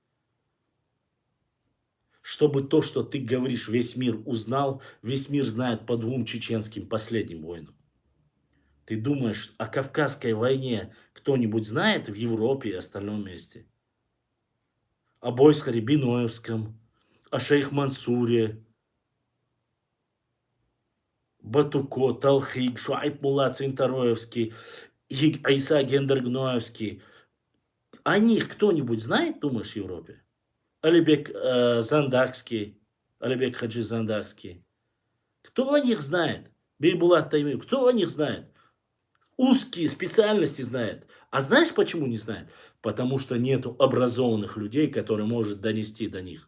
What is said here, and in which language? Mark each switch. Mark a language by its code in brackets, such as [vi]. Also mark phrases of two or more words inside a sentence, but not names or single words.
[ru] Чтобы то, что ты говоришь, весь мир узнал, весь мир знает по двум чеченским последним войнам. Ты думаешь, о Кавказской войне кто-нибудь знает в Европе и остальном месте? О Бойсхаре Биноевском, о шейх Мансуре, Батуко, Талхик, Шуайб Мулла Цинтароевский, Айса Гендергноевский. О них кто-нибудь знает, думаешь, в Европе? Алибек Зандакский, Алибек Хаджи Зандакский. Кто о них знает? Бейбулат Таймиев, кто о них знает? Узкие специальности знает. А знаешь, почему не знает? Потому что нету образованных людей, которые может донести до них.